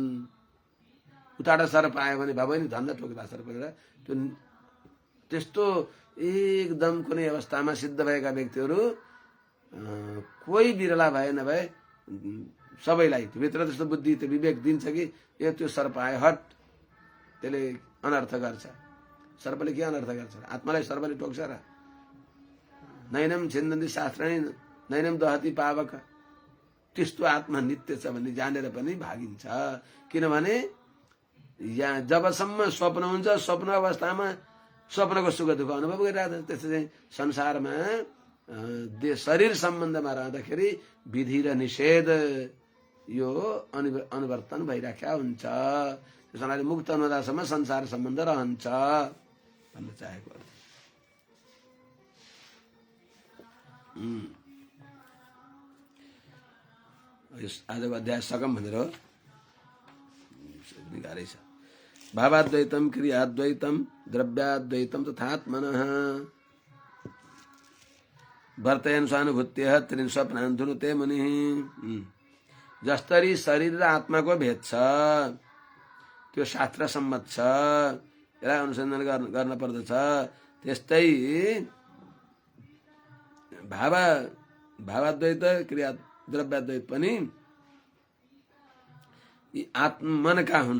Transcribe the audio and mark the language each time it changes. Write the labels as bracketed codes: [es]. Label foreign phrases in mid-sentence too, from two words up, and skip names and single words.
[ne] उताबाट सर्प आयो भने भए नि धन्दा ठोक्दा सर्पले त्यो त्यस्तो एकदम कुनै अवस्थामा सिद्ध भएका व्यक्तिहरू कोही बिरला भए नभए सबैलाई भित्र त्यस्तो बुद्धि त्यो विवेक दिन्छ कि यो त्यो सर्प आयो हट, त्यसले अनर्थ गर्छ। सर्पले के अनर्थ गर्छ? आत्मालाई सर्पले टोक्छ र? [sa] नैनम छिन्दन्ति शास्त्राणि नैनम दहति पावक। [ne] त्यस्तो आत्मा नित्य छ भन्ने जानेर पनि भागिन्छ। किनभने यहाँ जबसम्म स्वप्न हुन्छ, स्वप्न अवस्थामा स्वप्नको सुख दुःख अनुभव गरिरहेको छ। त्यस्तै चाहिँ संसारमा शरीर सम्बन्धमा रहँदाखेरि विधि र निषेध यो अनुवर्तन भइराख्या हुन्छ। त्यस कारणले मुक्त नहुँदासम्म संसार सम्बन्ध रहन्छ भन्न चाहेको। आजको अध्याय सकम भनेर गाह्रै छ। [sa] भावाद्वैतम क्रियाद्वैतम द्रव्याद्वैतम तथात्मनः वर्तयन स्वानुभूत्य त्रिन स्वप्नान् धुनुते मुनि। [ne] जसरी शरीर र आत्माको भेद छ त्यो शास्त्र सम्मत छ, यसलाई अनुसन्धान गर्न पर्दछ। त्यस्तै भावाद्वैत क्रिया द्रव्याद्वैत पनि यी मनका हुन्।